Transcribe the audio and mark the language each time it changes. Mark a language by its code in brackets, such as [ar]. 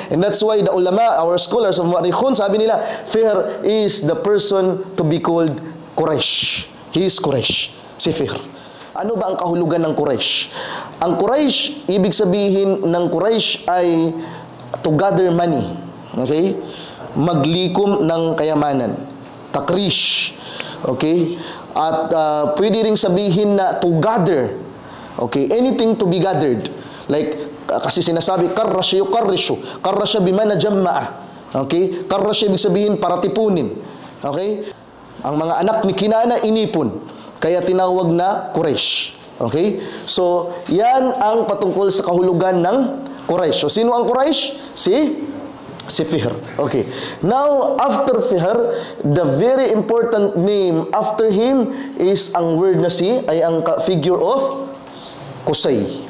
[en] And that's why the ulama, our scholars of Mu'arrikhun, [tl] sabi nila, [en] Fihr is the person to be called Quraysh. He is Quraysh. [tl] Si Fihr. Ano ba ang kahulugan ng Quraysh? Ang Quraysh, ibig sabihin ng Quraysh ay [en] to gather money. [tl] Okay? Maglikom ng kayamanan. Takrish. Okay? At pwede ring sabihin na [en] to gather. [tl] Okay? [en] Anything to be gathered. Like, [tl] kasi sinasabi, [ar] karrasya yukarrishu. Karrasya bimana jamma'a. [tl] Okay? Karrasya ibig sabihin para tipunin. Okay? Ang mga anak ni Kinana inipon. Kaya tinawag na Quraysh. Okay? So, yan ang patungkol sa kahulugan ng Quraysh. So, sino ang Quraysh? Si Fihr. Okay. [en] Now, after Fihr, the very important name after him is [tl] ang word na ay ang [en] figure of Qusay.